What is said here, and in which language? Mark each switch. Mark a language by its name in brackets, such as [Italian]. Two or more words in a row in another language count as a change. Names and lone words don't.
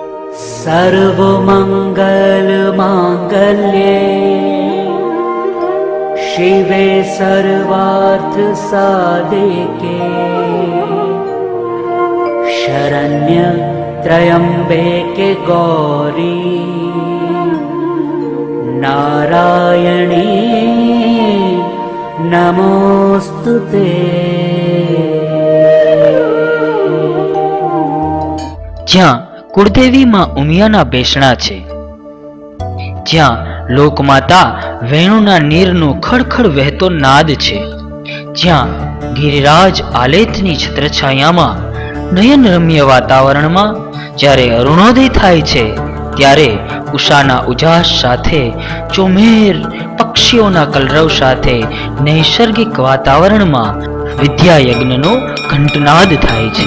[Sanskrit] सर्वमङ्गलमाङ्गल्ये शिवे सर्वार्थसाधिके शरण्य त्र्यम्बके गौरी नारायणी नमोस्तुते। [Gujarati] જ્યાં કુળદેવી માં ઉમિયાના બેસણા છે, જ્યાં લોકમાતા વેણુના નીરનો ખડખડ વહેતો નાદ છે, જ્યાં ગિરિરાજ આલેથની છત્રછાયામાં નયનરમ્ય વાતાવરણમાં જ્યારે અરુણોદય થાય છે, ત્યારે ઉષાના ઉજાસ સાથે ચોમેર પક્ષીઓના કલરવ સાથે નૈસર્ગિક વાતાવરણમાં વિદ્યાયજ્ઞનો ઘંટનાદ થાય છે.